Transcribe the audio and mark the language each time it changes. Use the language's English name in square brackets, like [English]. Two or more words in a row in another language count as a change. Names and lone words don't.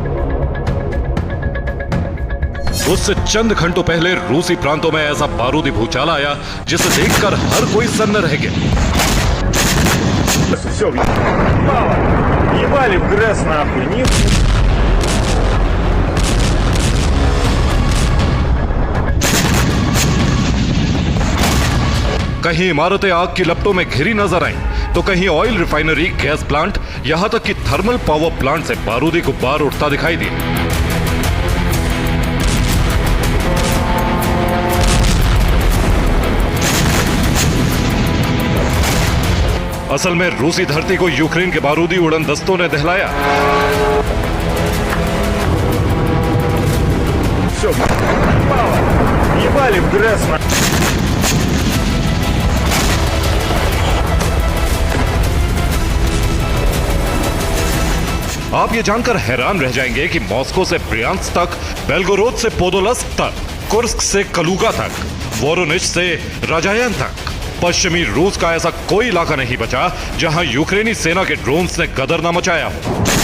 [Hindi] उससे चंद घंटों पहले रूसी प्रांतों में ऐसा बारूदी भूचाल आया जिसे देखकर हर कोई सन्न रह गया। [Russian] Все, мало. Ебали в Гресс, нахуй. [Hindi] कहीं इमारतें आग की लपटों में घिरी नजर आईं, तो कहीं [English] oil refinery, gas plant, [Hindi] यहां तक कि [English] thermal power plant [Hindi] से बारूदी गुब्बार उठता दिखाई दिया। असल में रूसी धरती को यूक्रेन के बारूदी उड़न दस्तों ने दहलाया। [Russian] Все, мало. Ебали в Гресс. [Hindi] आप ये जानकर हैरान रह जाएंगे कि मॉस्को से ब्रियांस्क तक, बेलगोरोद से पोदोलस्क तक, कुर्स्क से कलुगा तक, वोरोनिच से राजायन तक पश्चिमी रूस का ऐसा कोई इलाका नहीं बचा जहां यूक्रेनी सेना के ड्रोन्स ने गदर न मचाया हो।